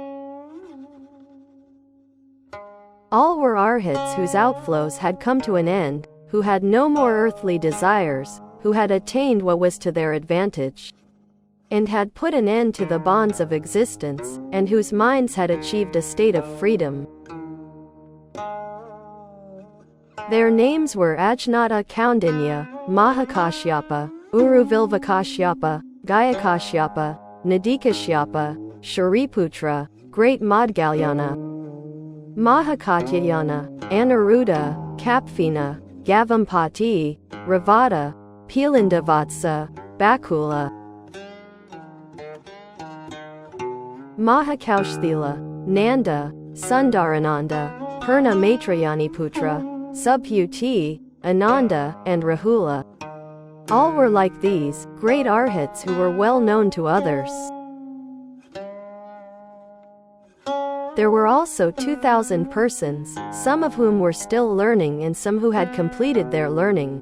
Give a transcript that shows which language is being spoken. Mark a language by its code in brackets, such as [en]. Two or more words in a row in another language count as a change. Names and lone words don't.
[en] All were arhats whose outflows had come to an end, who had no more earthly desires, who had attained what was to their advantage, and had put an end to the bonds of existence, and whose minds had achieved a state of freedom. Their names were Ajnata Kaundinya, Mahakashyapa, Uruvilvakashyapa, Gayakashyapa, Nadikashyapa, Shariputra, Great Madgalyana, Mahakatyayana, Anuruddha, Kapfina, Gavampati, Ravata, Pilandavatsa, Bakula, Mahakaushthila, Nanda, Sundarananda, Purna Maitrayaniputra, Subhuti, Ananda, and Rahula. All were like these, great arhats who were well known to others. There were also 2,000 persons, some of whom were still learning and some who had completed their learning.